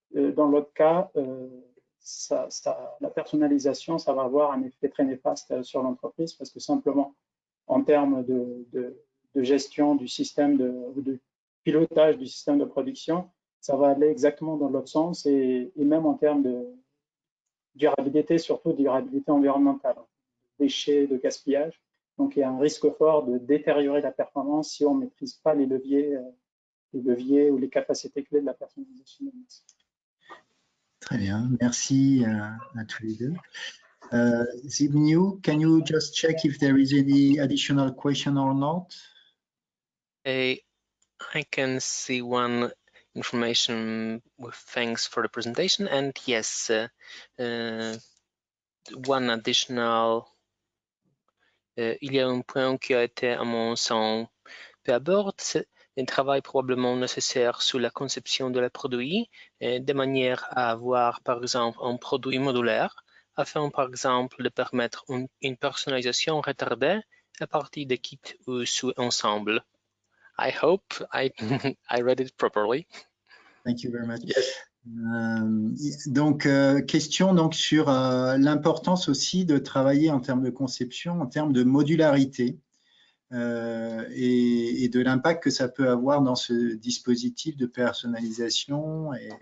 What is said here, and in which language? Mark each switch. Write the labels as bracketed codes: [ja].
[fr] Dans l'autre cas, la personnalisation, ça va avoir un effet très néfaste sur l'entreprise parce que simplement, en termes de gestion du système ou de pilotage du système de production, ça va aller exactement dans l'autre sens et même en termes de durabilité, surtout durabilité environnementale, déchets, de gaspillage. Donc, il y a un risque fort de détériorer la performance si on ne maîtrise pas les leviers ou les capacités clés de la personnalisation. Très bien, merci à tous les deux. [en] Zbigniew, can you just check if there is any additional question or not? I can see one information with thanks for the presentation, and yes, one additional. [fr] Il y a un point qui a été à mon sens peu abordé, c'est un travail probablement nécessaire sur la conception de la produit, de manière à avoir par exemple un produit modulaire, afin par exemple de permettre une personnalisation retardée à partir de kits ou sous-ensembles. [en] I hope I read it properly. Thank you very much. Yes. [fr] Donc, question donc, sur l'importance aussi de travailler en termes de conception, en termes de modularité et de l'impact que ça peut avoir dans ce dispositif de personnalisation.